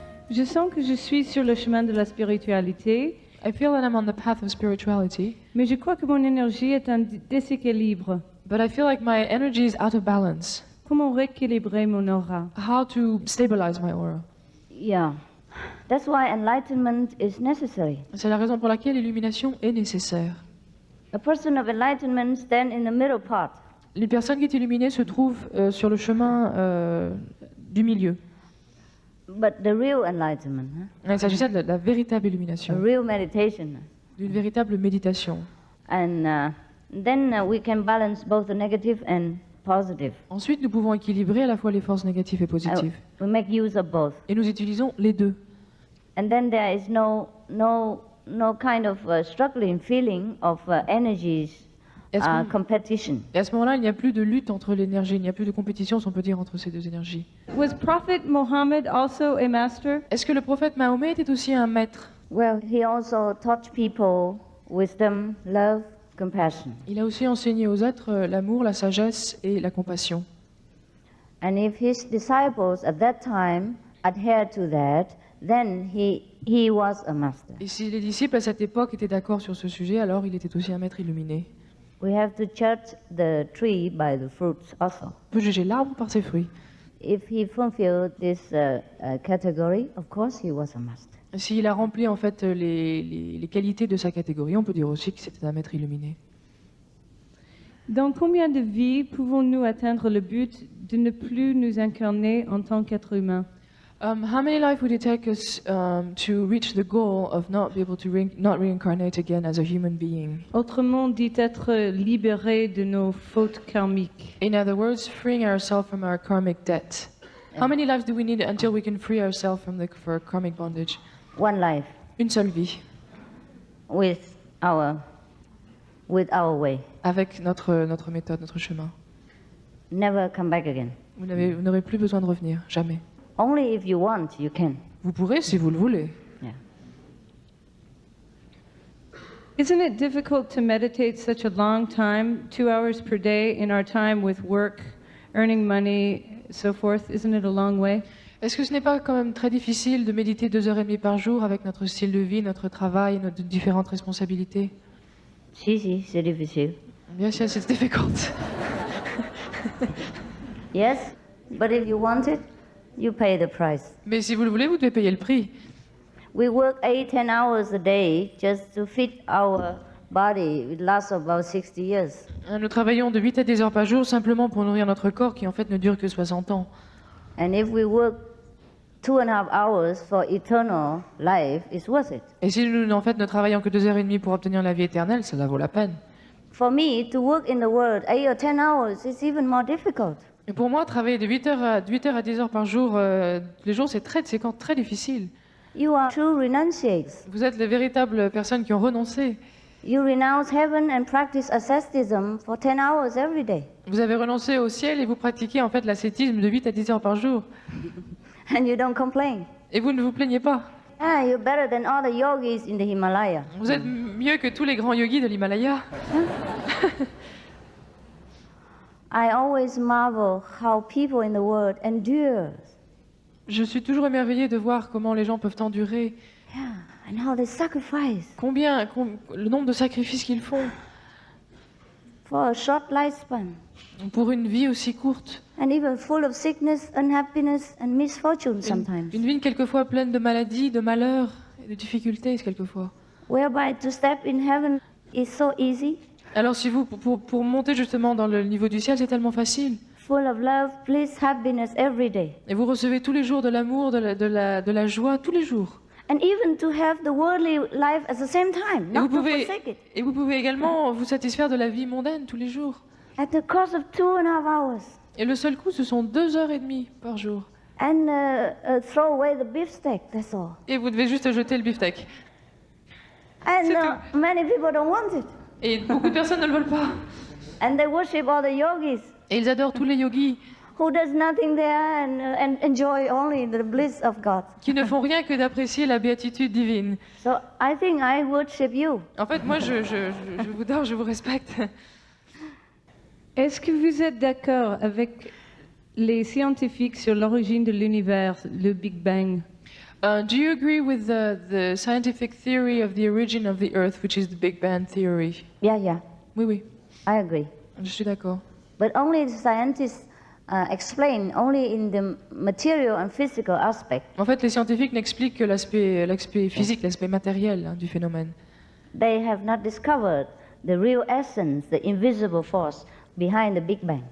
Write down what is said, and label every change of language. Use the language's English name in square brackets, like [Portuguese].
[French] Je sens que je suis sur le chemin de la spiritualité, [English] I feel that I'm on the path of spirituality, [French] mais je crois que mon énergie est en déséquilibre. [English] but I feel like my energy is out of balance. [French] Comment rééquilibrer mon aura? [English] How to stabilize my aura? Yeah. That's why enlightenment is necessary. [French] C'est la raison pour laquelle l'illumination est nécessaire. [English] A person of enlightenment stands in the middle part. [French] Les personnes qui sont illuminées se trouvent sur le chemin du milieu. [English] But the real enlightenment, [French] Il s'agissait de la véritable a illumination, [English] real meditation. [French] d'une véritable méditation. [English] And then we can balance both the negative and positive. [French] Ensuite, nous pouvons équilibrer à la fois les forces négatives et positives. [English] We make use of both. [French] Et nous utilisons les deux. [English] And then there is no kind of struggling feeling of energies [French] Est-ce que- [English] competition. [French] Et à ce moment-là, il n'y a plus de lutte entre l'énergie, il n'y a plus de compétition, si on peut dire, entre ces deux énergies. [English] Was Prophet Muhammad also a master? [French] Est-ce que le prophète Mahomet était aussi un maître? [English] Well, he also taught people wisdom, love, compassion. [French] Il a aussi enseigné aux êtres l'amour, la sagesse et la compassion. [English] And if his disciples at that time adhered to that, then he was a master. [French] Et si les disciples à cette époque étaient d'accord sur ce sujet, alors il était aussi un maître illuminé. [English] We have to judge the tree by the fruits also. [French] On peut juger l'arbre par ses fruits. [English] If he fulfilled this category, of course he was a master. [French] S'il a rempli en fait les qualités de sa catégorie, on peut dire aussi que c'était un maître illuminé. Dans combien de vies pouvons-nous atteindre le but de ne plus nous incarner en tant qu'être humain? [English] How many lives would it take us to reach the goal of not be able to not reincarnate again as a human being? [French] Autrement dit, être libéré de nos fautes karmiques. [English] In other words, freeing ourselves from our karmic debt. How many lives do we need until we can free ourselves from for karmic bondage? One life [French] Une seule vie, [English] with our way. [French] avec notre méthode, notre chemin. [English] Never come back again. [French] Vous n'aurez plus besoin de revenir, jamais. [English] Only if you want, you can. [French] Vous pourrez si vous le voulez. [English] Yeah. Isn't it difficult to meditate such a long time, 2 hours per day in our time with work, earning money, so forth? Isn't it a long way? [French] Est-ce que ce n'est pas quand même très difficile de méditer 2h30 par jour avec notre style de vie, notre travail, nos différentes responsabilités? Si, c'est difficile. [English] Yes, yes, it's difficult. Yes, but if you want it, you pay the price. [French] Mais si vous le voulez, vous devez payer le prix. [English] We work 8-10 hours a day just to fit our body. It lasts about 60 years. [French] Nous travaillons de 8 à 10 heures par jour simplement pour nourrir notre corps qui en fait ne dure que 60 ans. [English] And if we work 2.5 hours for eternal life, it's worth it. [French] Et si nous en fait ne travaillons que 2h30 pour obtenir la vie éternelle, cela vaut la peine. [English] For me, to work in the world 8 or 10 hours is even more difficult. [French] Et pour moi, travailler de 8 heures à 10 heures par jour, les jours, c'est très difficile. [English] You are true renunciates. [French] Vous êtes les véritables personnes qui ont renoncé. [English] You renounce heaven and practice asceticism for 10 hours every day. [French] Vous avez renoncé au ciel et vous pratiquez en fait l'ascétisme de 8 à 10 heures par jour. [English] And you don't complain. [French] Et vous ne vous plaignez pas. [English] Ah, you're better than all the yogis in the Himalaya. [French] Vous êtes mieux que tous les grands yogis de l'Himalaya. [English] I always marvel how people in the world endure. [French] Je suis toujours émerveillée de voir comment les gens peuvent endurer, [English] Yeah, and how they sacrifice [French] le nombre de sacrifices qu'ils font [English] for a short lifespan. [French] pour une vie aussi courte. [English] And even full of sickness, unhappiness, and misfortune sometimes. [French] Une vie quelquefois pleine de maladies, de malheurs et de difficultés quelquefois. [English] Whereby to step in heaven is so easy, [French] Alors si vous, pour monter justement dans le niveau du ciel, c'est tellement facile. [English] full of love, bliss, happiness every day. [French] Et vous recevez tous les jours de l'amour, de la joie, tous les jours. [English] And even to have the worldly life at the same time, [French] Et [English] not to forsake it. [French] et vous pouvez également vous satisfaire de la vie mondaine tous les jours. [English] At the cost of 2.5 hours. [French] Et le seul coût, ce sont 2h30 par jour. [English] And throw away the beefsteak, that's all. [French] Et vous devez juste jeter le beefsteak. [English] And [French] C'est [English] many people don't want it. [French] Et beaucoup de personnes ne le veulent pas. [English] And they worship all the yogis [French] Et ils adorent tous les yogis [English] who does nothing there and enjoy only the bliss of God. [French] qui ne font rien que d'apprécier la béatitude divine. [English] So I think I worship you. [French] En fait, moi, je vous adore, je vous respecte. Est-ce que vous êtes d'accord avec les scientifiques sur l'origine de l'univers, le Big Bang? [English] Do you agree with the scientific theory of the origin of the Earth, which is the Big Bang theory? Yeah, [French] Oui, oui, [English] I agree. [French] je suis d'accord. [English] But only the scientists explain only in the material and physical aspect. [French] En fait, les scientifiques n'expliquent que l'aspect physique, l'aspect matériel du phénomène. [English] They have not discovered the real essence, the invisible force behind the Big Bang.